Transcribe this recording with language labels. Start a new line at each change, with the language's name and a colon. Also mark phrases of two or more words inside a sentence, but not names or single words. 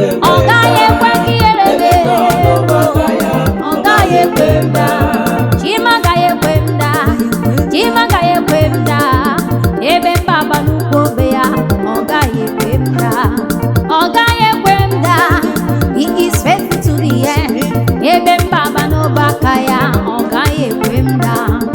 Igbo: Ọ gaghị ekwe ka ihere mee. Ọ gaghị ekwe m daa. Chima agaghị ekwe m daa. Chima agaghị ekwe m daa. Ebe mba aba n'ukwu obe ya, ọ gaghị ekwe m daa. Ọ gaghị ekwe m daa.
English: He is faithful to the end.
Igbo: Ebe mba aba n'ọbụ aka ya, ọ gaghị ekwe m daa.